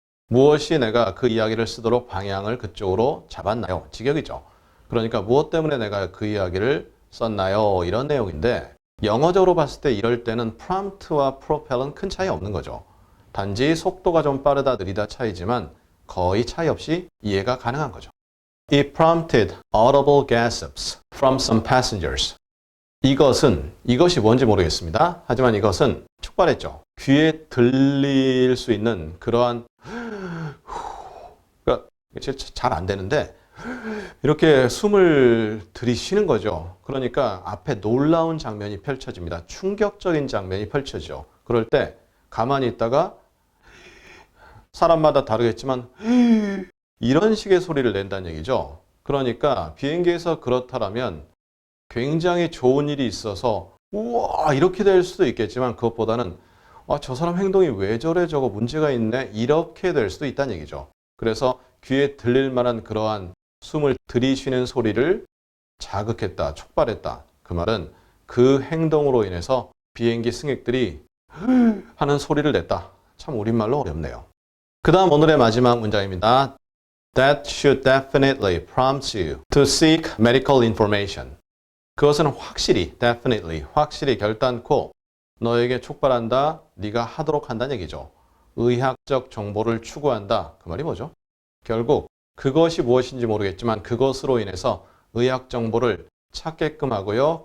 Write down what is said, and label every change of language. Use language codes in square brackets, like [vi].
[ko] 무엇이 내가 그 이야기를 쓰도록 방향을 그쪽으로 잡았나요? 직역이죠. 그러니까 무엇 때문에 내가 그 이야기를 썼나요? 이런 내용인데 영어적으로 봤을 때 이럴 때는 prompt와 propel은 큰 차이 없는 거죠. 단지 속도가 좀 빠르다 느리다 차이지만 거의 차이 없이 이해가 가능한 거죠. [en] It prompted audible gasps from some passengers. [ko] 이것이 뭔지 모르겠습니다. 하지만 이것은 촉발했죠. 귀에 들릴 수 있는 그러한 그러니까 잘 안 되는데 이렇게 숨을 들이쉬는 거죠. 그러니까 앞에 놀라운 장면이 펼쳐집니다. 충격적인 장면이 펼쳐지죠. 그럴 때 가만히 있다가 사람마다 다르겠지만 이런 식의 소리를 낸다는 얘기죠. 그러니까 비행기에서 그렇다라면 굉장히 좋은 일이 있어서 우와 이렇게 될 수도 있겠지만 그것보다는 저 사람 행동이 왜 저래 저거 문제가 있네 이렇게 될 수도 있다는 얘기죠. 그래서 귀에 들릴 만한 그러한 숨을 들이쉬는 소리를 자극했다, 촉발했다. 그 말은 그 행동으로 인해서 비행기 승객들이 하는 소리를 냈다. 참 우리말로 어렵네요. 그 다음 오늘의 마지막 문장입니다. [en] That should definitely prompt you to seek medical information. [ko] 그것은 확실히, definitely, 확실히 결단코 너에게 촉발한다, 네가 하도록 한다는 얘기죠. 의학적 정보를 추구한다. 그 말이 뭐죠? 결국 그것이 무엇인지 모르겠지만 그것으로 인해서 의학 정보를 찾게끔 하고요.